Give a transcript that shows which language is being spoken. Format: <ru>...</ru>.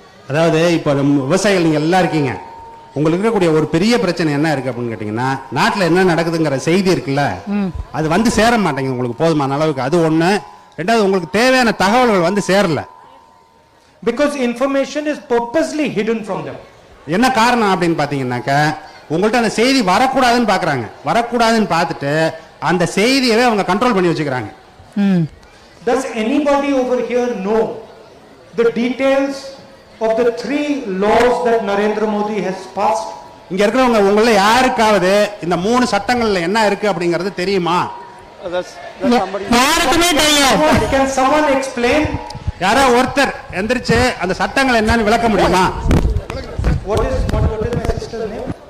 <ta>அதாவது இப்போ விவசாயிகள் நீங்க எல்லாம் இருக்கீங்க, உங்களுக்கு இருக்கக்கூடிய ஒரு பெரிய பிரச்சனை என்ன இருக்கு அப்படின்னு கேட்டீங்கன்னா, நாட்டில் என்ன நடக்குதுங்கிற செய்தி இருக்குல்ல, அது வந்து சேர மாட்டேங்குது உங்களுக்கு போதுமான அளவுக்கு. அது ஒண்ணு. ரெண்டாவது, உங்களுக்கு தேவையான தகவல்கள் வந்து சேரல.</ta> <en>Because information is purposely hidden from them.</en> <ta>என்ன காரணம் அப்படின்னு பாத்தீங்கன்னாக்க, உங்கள்ட்ட அந்த செய்தி வரக்கூடாதுன்னு பாக்குறாங்க. வரக்கூடாதுன்னு பார்த்துட்டு அந்த செய்தியவே அவங்க கண்ட்ரோல் பண்ணி வச்சுக்கிறாங்க.</ta> <en>Does anybody over here know the details of the 3 laws that Narendra Modi has passed?</en> <ta>இங்க இருக்கிறவங்க உங்கள யாருக்காவது இந்த 3 சட்டங்கள்ல என்ன இருக்கு அப்படிங்கிறது தெரியுமா? யாருக்குமே தெரியாது.</ta> <en>Can someone explain?</en> <ta>யாரோ ஒருத்தர் எந்திரிச்சு அந்த சட்டங்கள் என்னன்னு விளக்க முடியுமா?</ta> <en>What is my sister's name?</en>